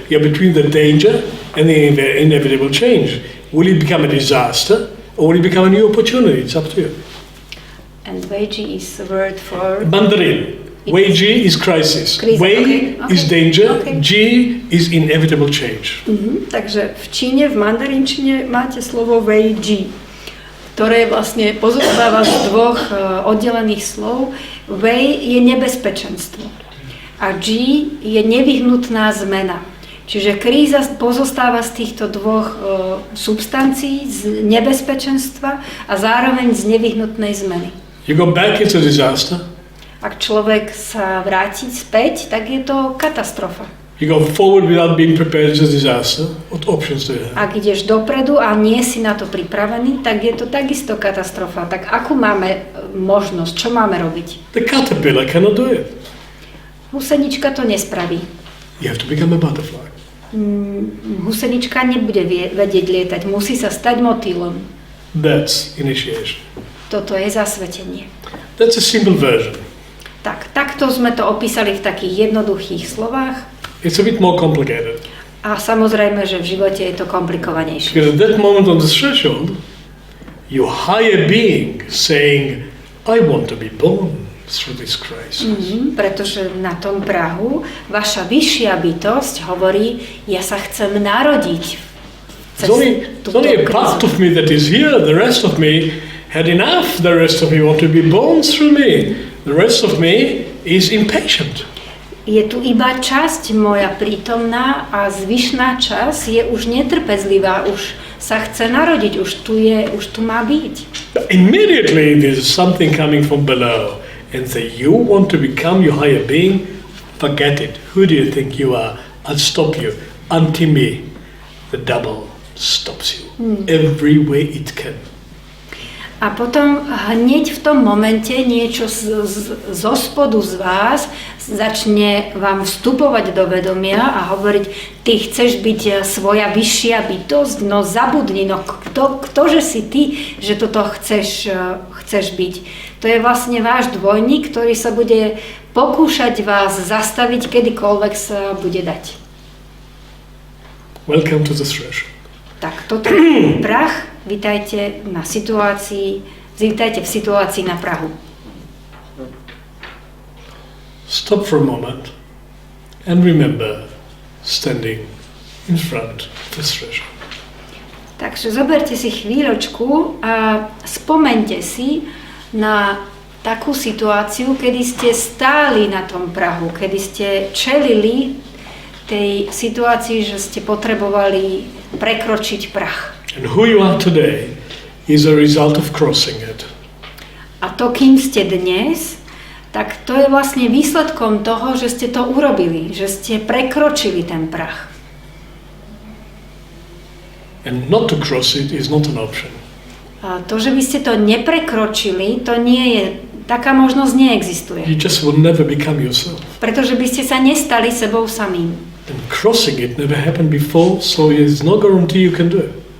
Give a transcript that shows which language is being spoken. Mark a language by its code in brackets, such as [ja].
[en] You're between the danger and the inevitable change. Will it become a disaster, or will it become a new opportunity? It's up to you. And Weiji is the word for... Mandarin. Wei Ji is crisis. Crisis, Wei okay. is danger. Okay. Ji is inevitable change. [sk] Takže v Číne, v mandarinčine máte slovo Weiji, ktoré vlastne pozostáva z dvoch oddelených slov. Wei je nebezpečenstvo a Ji je nevyhnutná zmena. Čiže kríza pozostáva z týchto dvoch substancií, z nebezpečenstva a zároveň z nevyhnutnej zmeny. [en] You go back, it's a disaster. [sk] Ak človek sa vráti späť, tak je to katastrofa. [en] You go forward without being prepared, it's a disaster. What options do you have? [sk] Ak ideš dopredu a nie si na to pripravený, tak je to takisto katastrofa. Tak akú máme možnosť? Čo máme robiť? [en] The caterpillar cannot do it. [sk] Husenička to nespraví. [en] You have to become a butterfly. [sk] Husenička nebude vedieť lietať, musí sa stať motýlom. [en] That's initiation. [sk] Toto je zasvetenie. [en] That's a simple version. [sk] Takto sme to opísali v takých jednoduchých slovách. [en] It's a bit more complicated. [sk] A samozrejme, že v živote je to komplikovanejšie. [en] Because at that moment on the threshold, your higher being saying, I want to be born through this crisis. [sk] Pretože na tom prahu vaša vyššia bytosť hovorí, ja sa chcem narodiť. [en] It's only a part of me that is here. The rest of me had enough. The rest of me want to be born through me. The rest of me is impatient. [sk] Je tu iba časť moja prítomná a zvyšná časť je už netrpezlivá, už sa chce narodiť, už tu má byť. [en] Immediately there's something coming from below and say, you want to become your higher being? Forget it. Who do you think you are? I'll stop you. Anti-me. The double stops you every way it can. [sk] A potom hneď v tom momente niečo zo spodu z vás začne vám vstupovať do vedomia a hovoriť, ty chceš byť svoja vyššia bytosť, no zabudni, no ktože si ty, že toto chceš byť. To je vlastne váš dvojník, ktorý sa bude pokúšať vás zastaviť, kedykoľvek sa bude dať. [en] Welcome to the threshold. [sk] Tak, toto je prach. Vítajte v situácii na prahu. [en] Stop for a moment and remember standing in front of the threshold. [sk] Takže zoberte si chvíľočku a spomeňte si na takú situáciu, kedy ste stáli na tom prahu, kedy ste čelili tej situácii, že ste potrebovali prekročiť prach. [en] And who you are today is a result of crossing it. [sk] A to, kým ste dnes, tak to je vlastne výsledkom toho, že ste to urobili, že ste prekročili ten prach. [en] And not to cross it is not an option. [sk] A to, že by ste to neprekročili, to nie je, taká možnosť neexistuje. [en] You just will never become yourself. [sk] Pretože by ste sa nestali sebou samým. [en] And crossing it never happened before, so there's no guarantee you can do it.